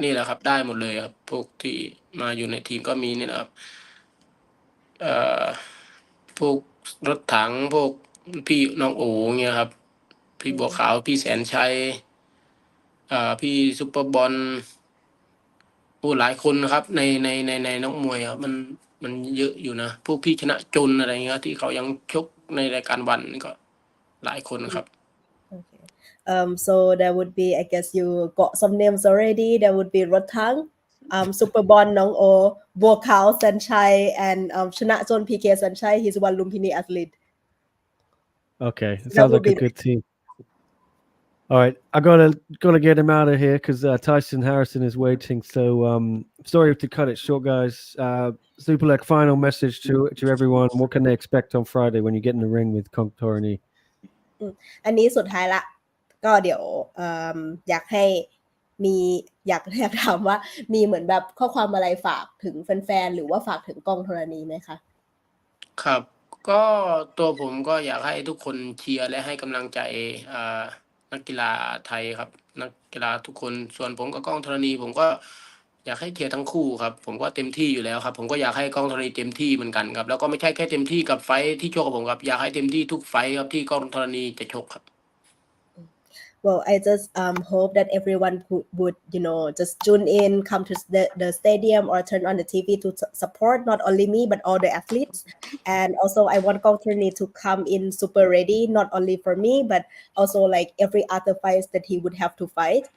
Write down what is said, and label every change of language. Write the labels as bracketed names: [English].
[Thai] นี่แหละครับ ได้หมดเลยครับ พวกที่มาอยู่ในทีมก็มีนี่แหละครับเอ่อพวกรถถังพวกพี่น้องโอเงี้ยครับ พี่บัวขาวพี่แสนชัยพี่ซุปเปอร์บอลโอ้หลายคนนะครับ ในนักมวยครับมันเยอะอยู่นะพวกพี่ชนะจนอะไรเงี้ยที่เขายังชกในรายการวันนี่ก็หลายคนครับ [English] Okay. So there would be, I guess you got some names already. There would be Rotang, Superbon, Nong O, Bokao, Sanchai, and Chanachon PK Sanchai. He's one Lumpinee athlete. Okay, it That sounds would like a be good team. All right, I gotta get him out of here because Tyson Harrison is waiting. So sorry to cut it short, guys. Superlek, final message to everyone. What can they expect on Friday when you get in the ring with Kong Torani? [Thai] อันนี้สุดท้ายละก็เดี๋ยวอยากให้มีอยากถามว่ามีเหมือนแบบข้อความอะไรฝากถึงแฟนๆหรือว่าฝากถึงกองธรณีไหมคะ ครับ ก็ตัวผมก็อยากให้ทุกคนเชียร์และให้กำลังใจนักกีฬาไทยครับ นักกีฬาทุกคนส่วนผมกับก้องธรณี ผมก็อยากให้เชียร์ทั้งคู่ครับ ผมก็เต็มที่อยู่แล้วครับ ผมก็อยากให้ก้องธรณีเต็มที่เหมือนกันครับ แล้วก็ไม่ใช่แค่เต็มที่กับไฟท์ที่ชกกับผมครับอยากให้เต็มที่ทุกไฟท์ครับที่ก้องธรณีจะชกครับ [English] Well, I just hope that everyone would, just tune in, come to the stadium or turn on the TV to support not only me, but all the athletes. And also I want Kong Turney to come in super ready, not only for me, but also like every other fights that he would have to fight.